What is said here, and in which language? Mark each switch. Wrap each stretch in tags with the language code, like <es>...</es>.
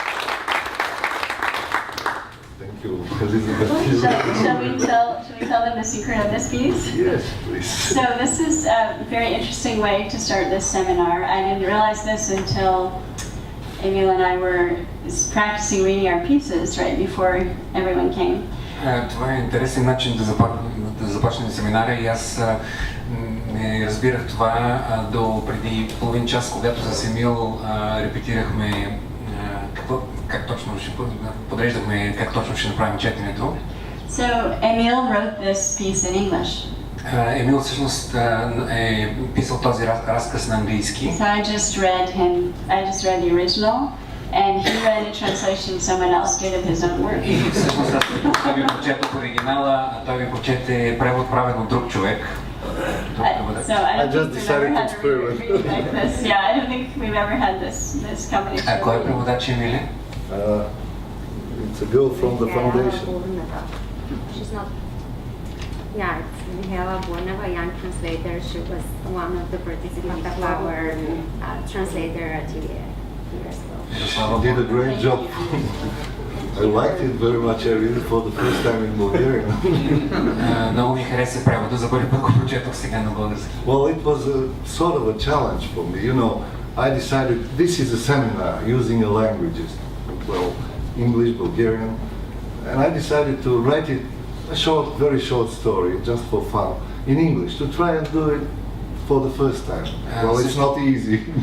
<en>Thank you, Elizabeth. Shall we tell them the secret of this piece? Yes, please. So this is a very interesting way to start this seminar. I didn't realize this until Emil and I were practicing reading our pieces right before everyone came.</en> <bg>Това е интересен начин да започнем семинара и аз не разбирах това до преди половин час, когато с Емил репетирахме как точно ще подреждахме как точно ще направим четенето.</bg> <en>So Emil wrote this piece in English.</en> <bg>Емил всъщност е писал този разказ на английски.</bg> <en>So I just read the original, and he read a translation someone else did of his own work.</en> <bg>И всъщност аз ви прочетох оригинала, а той ви прочете превод правен от друг човек.</bg> <en>So I just decided to experiment like this. Yeah, I don't think we've ever had this combination.</en> <bg>Кой е преводач, Емиле?</bg> <en>It's a girl from the foundation. She's not. Yeah, it's Mihaela Bornova, young translator. She was one of the participants of our translator here as well. She did a great job. I liked it very much. I read it for the first time in Bulgaria.</en> <bg>Много ми хареса превода, за първи път го прочетох сега на български.</bg> <en>Well, it was a sort of a challenge for me. You know, I decided this is a seminar using the languages, well, English, Bulgarian, and I decided to write it a short, very short story, just for fun, in English, to try and do it for the first time. Well, it's not easy.</en>